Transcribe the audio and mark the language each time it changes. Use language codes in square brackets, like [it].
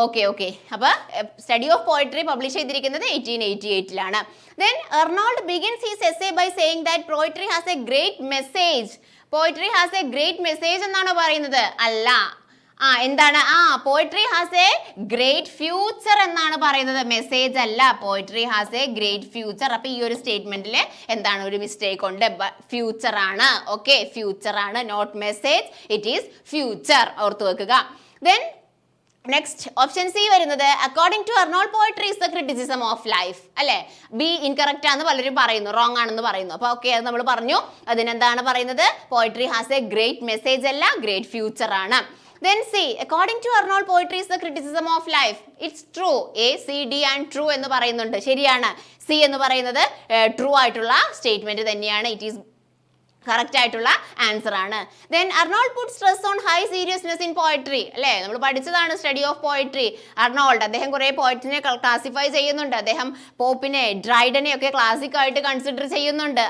[ml] Okay, അപ്പൊ study of poetry publish ചെയ്തിരിക്കുന്നത് 1888 [en] Then Arnold begins his essay by saying that poetry has a great message. Poetry has a great message [ml] എന്നാണ് പറയുന്നത്. അല്ല, എന്താണ്? [en] poetry has a great future [ml] എന്നാണ് പറയുന്നത്. Message അല്ല, [en] Poetry has a great future. [ml] അപ്പൊ ഈ ഒരു സ്റ്റേറ്റ്മെന്റിൽ എന്താണ് ഒരു മിസ്റ്റേക്ക് ഉണ്ട്. ഫ്യൂച്ചർ ആണ്. [en] Okay, future ആണ്, not message, it is future. [ml] ഓർത്ത് വെക്കുക. [en] Then next option C വരുന്നത്, according to Arnold poetry is the criticism of life. [ml] അല്ലെ, ബി ഇൻകറക്റ്റ് ആണെന്ന് പലരും പറയുന്നു, റോങ് ആണെന്ന് പറയുന്നു. അപ്പൊ ഓക്കെ, അത് നമ്മൾ പറഞ്ഞു. അതിനെന്താണ് പറയുന്നത്? [en] Poetry has a great message അല്ല, great future ആണ്. Then C, according to Arnold, poetry is the criticism of life. It's true. A, C, D and true [ml] എന്ന് പറയുന്നുണ്ട്. ശരിയാണ്. C എന്ന് പറയുന്നത് ട്രൂ ആയിട്ടുള്ള സ്റ്റേറ്റ്മെന്റ് തന്നെയാണ്. [en] It is correct ആയിട്ടുള്ള answer ആണ്. Then Arnold put stress on high seriousness in poetry. [ml] അല്ലേ, നമ്മൾ പഠിച്ചതാണ് സ്റ്റഡി ഓഫ് പോയട്രി. അർണോൾഡ് അദ്ദേഹം കുറെ പോയറ്റിനെ ക്ലാസിഫൈ ചെയ്യുന്നുണ്ട്. അദ്ദേഹം പോപ്പിനെ, ഡ്രൈഡനെ ഒക്കെ ക്ലാസിക് ആയിട്ട് കൺസിഡർ ചെയ്യുന്നുണ്ട്.